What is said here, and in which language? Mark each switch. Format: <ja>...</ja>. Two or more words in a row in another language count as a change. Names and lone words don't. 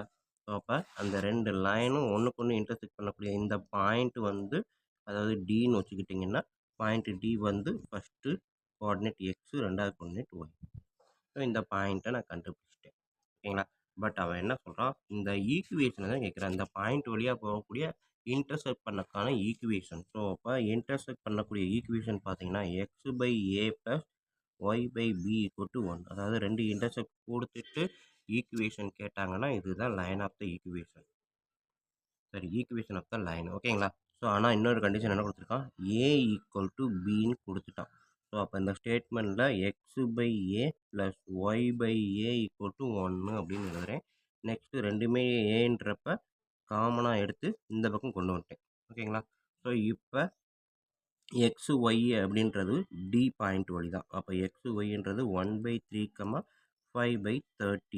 <ta>ஸோ அப்போ அந்த ரெண்டு லைனும் ஒன்றுக்கு ஒன்று இன்டர்செக்ட் பண்ணக்கூடிய இந்த பாயிண்ட் வந்து, அதாவது டின்னு வச்சுக்கிட்டிங்கன்னா பாயிண்ட் டி வந்து</ta> <en>first coordinate</en> <ta>எக்ஸு, ரெண்டாவது கோஆர்டினேட் ஒய். ஸோ இந்த பாயிண்ட்டை நான் கண்டுபிடிச்சிட்டேன். ஓகேங்களா? பட் அவன் என்ன சொல்கிறான், இந்த ஈக்குவேஷனை தான் கேட்குறான். இந்த பாயிண்ட் வழியாக போகக்கூடிய இன்டர்செக்ட் பண்ணக்கான ஈக்குவேஷன். ஸோ அப்போ இன்டர்செக்ட் பண்ணக்கூடிய ஈக்குவேஷன் பார்த்தீங்கன்னா x/a + y/b = 1. அதாவது ரெண்டு இன்டர்செக்ட் கொடுத்துட்டு ஈக்குவேஷன் கேட்டாங்கன்னா இதுதான்</ta> <en>line of the equation.</en> <ta>சரி,</ta> <en>equation of the line.</en> <ta>ஓகேங்களா? ஸோ ஆனால் இன்னொரு கண்டிஷன் என்ன கொடுத்துருக்கான், a = bன்னு கொடுத்துட்டான். ஸோ அப்போ இந்த ஸ்டேட்மெண்ட்டில் x/a + y/a = 1 அப்படின்னு எழுதுகிறேன். நெக்ஸ்ட்டு ரெண்டுமே ஏன்றப்ப காமனாக எடுத்து இந்த பக்கம் கொண்டு வந்துட்டேன். ஓகேங்களா? ஸோ இப்போ எக்ஸு ஒய் அப்படின்றது டி பாயிண்ட் வழி தான். அப்போ எக்ஸு ஒய்ன்றது 1/3, 5/13.</ta>